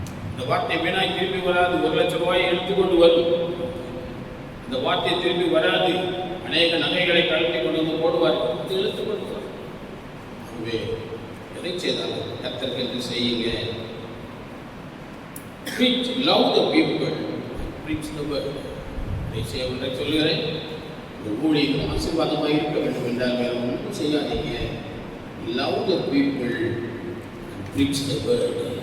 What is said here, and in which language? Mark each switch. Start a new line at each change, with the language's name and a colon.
Tamil: இந்த வார்த்தை வீணாக திரும்பி வராது. 1 லட்சம் ரூபாயை எடுத்துக்கொண்டு வரும். இந்த வார்த்தை திரும்பி வராது. அநேக நகைகளை கழட்டி கொண்டு வந்து போடுவார், எடுத்துக்கொண்டு வரும். ஆகவே எதை செய்தாலும் கர்த்தருக்கு செய்யுங்க.
English: Preach, love the people, preach the word.
Tamil: ஒன்றை சொல்லுகிறேன், இந்த ஊழியம் ஆசீர்வாதமாக இருக்க வேண்டும் என்றால் வேறு ஒன்றும் செய்யாதீங்க.
English: Love the people, preach the word.